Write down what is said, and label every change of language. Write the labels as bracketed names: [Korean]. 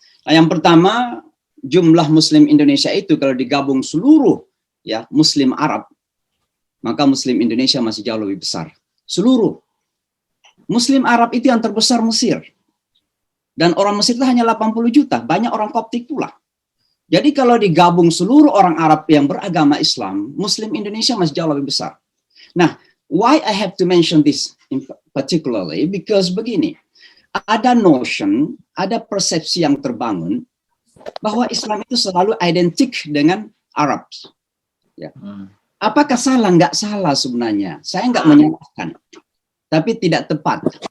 [Indonesian] Nah, yang pertama jumlah Muslim Indonesia itu kalau digabung seluruh ya Muslim Arab, maka Muslim Indonesia masih jauh lebih besar. Seluruh Muslim Arab itu yang terbesar Mesir. Dan orang Mesir itu hanya 80 juta, banyak orang Koptik pula. Jadi kalau digabung seluruh orang Arab yang beragama Islam, Muslim Indonesia masih jauh lebih besar. [English] Nah, why I have to mention this in particularly? Because [Indonesian] begini, ada notion, ada persepsi yang terbangun bahwa Islam itu selalu identik dengan Arab. Ya. Apakah salah? Nggak salah sebenarnya. Saya nggak menyalahkan, tapi tidak tepat.